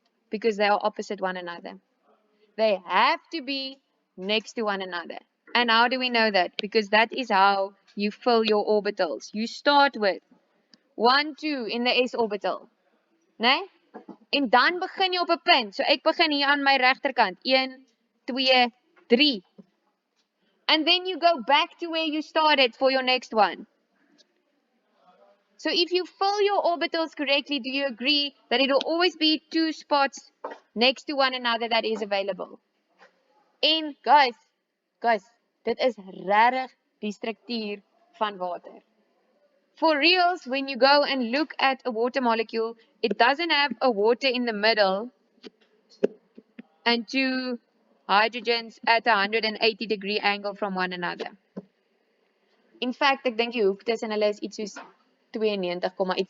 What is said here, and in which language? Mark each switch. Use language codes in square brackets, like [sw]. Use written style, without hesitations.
[en] Because they are opposite one another. They have to be next to one another. And how do we know that? Because that is how you fill your orbitals. You start with 1, 2 in the s orbital. [af] Nee? En dan begin jy op 'n punt. So ek begin hier aan my regterkant. 1, 2, 3. [en] And then you go back to where you started for your next one. So if you fill your orbitals correctly, do you agree that it will always be 2 spots next to one another that is available? [af] En guys, dit is regtig die struktuur van water. [en] For reals, when you go and look at a water molecule, it doesn't have a water in the middle and 2 hydrogens at a 180-degree angle from one another. In fact, [af] ek dink die hoek tussen hulle is iets soos 92, iets.